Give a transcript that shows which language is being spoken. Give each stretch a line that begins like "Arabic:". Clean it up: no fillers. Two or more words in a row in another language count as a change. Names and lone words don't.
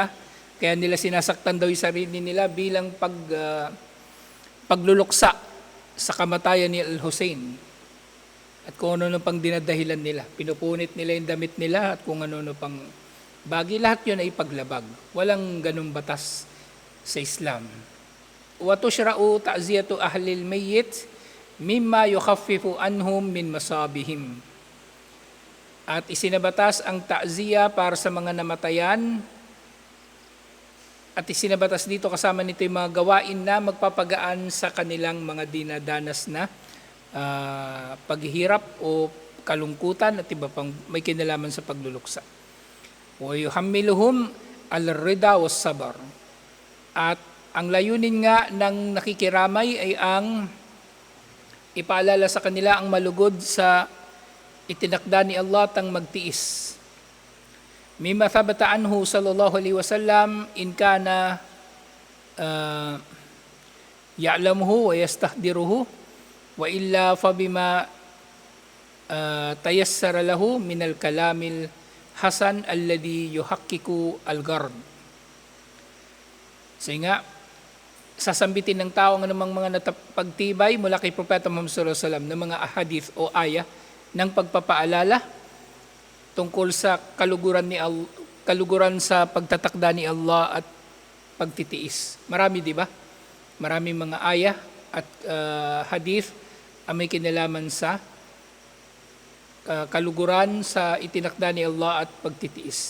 Filipino: Kaya nila sinasaktan daw yung sarili nila bilang pagluluksa sa kamatayan ni Al-Hussein. At kung ano pang dinadahilan nila. Pinupunit nila yung damit nila at kung ano pang bagay. Lahat yun ay paglabag. Walang ganung batas sa Islam.
Arabic: وتشرع تعزية أهل الميت مما يخفف عنهم من مصابهم.
Filipino: At isinabatas ang ta'ziya para sa mga namatayan. At isinabatas dito kasama nito yung mga gawain na magpapagaan sa kanilang mga dinadanas na paghihirap o kalungkutan at iba pang may kinalaman sa pagluluksa.
Arabic: ويحملهم الرضا والصبر.
Filipino: At ang layunin nga ng nakikiramay ay ang ipaalala sa kanila ang malugod sa itinakda ni Allah tang magtiis.
Arabic: مما ثبت عنه صلى الله عليه وسلم إن كان يعلمه ويستحضره وإلا فبما تيسر له من الكلام الحسن الذي يحقق الغرض.
Filipino: So nga, sasambitin ng tao ng mga natapagtibay mula kay Propeta Muhammad
Arabic: صلى الله عليه وسلم
Filipino: ng mga ahadith o ayah ng pagpapaalala tungkol sa kaluguran sa pagtatakda ni Allah at pagtitiis. Marami, di ba? Marami mga ayah at hadith ang may kinalaman sa kaluguran sa itinakda ni Allah at pagtitiis.